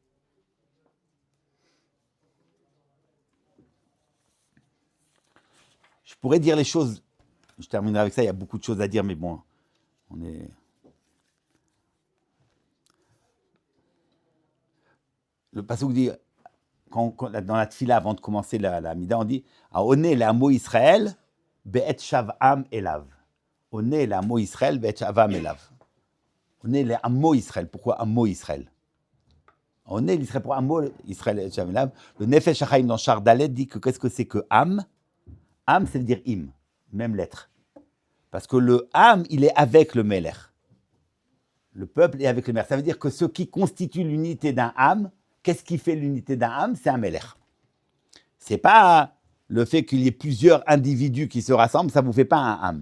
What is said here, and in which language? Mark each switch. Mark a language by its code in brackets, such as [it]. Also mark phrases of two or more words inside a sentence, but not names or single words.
[fr] Je pourrais dire les choses. Je terminerai avec ça. Il y a beaucoup de choses à dire, mais bon, on est... Le passouk dit, dans la tfila, avant de commencer la mida, on dit « [he] עונה לעמו ישראל בעת שוועם אליו ». « עונה לעמו ישראל בעת שוועם אליו ». עונה לעמו ישראל. Pourquoi עמו ישראל? עונה לישראל pour עמו ישראל בעת שוועם אליו. [fr] Le Nefesh HaChaim dans Char Dalet dit que qu'est-ce que c'est que am? Am, ça veut dire im, même lettre. Parce que le am, il est avec le Melech. Le peuple est avec le Melech. Ça veut dire que ce qui constitue l'unité d'un am, qu'est-ce qui fait l'unité d'un âme? C'est un Melech. Ce n'est pas le fait qu'il y ait plusieurs individus qui se rassemblent, ça ne vous fait pas un âme.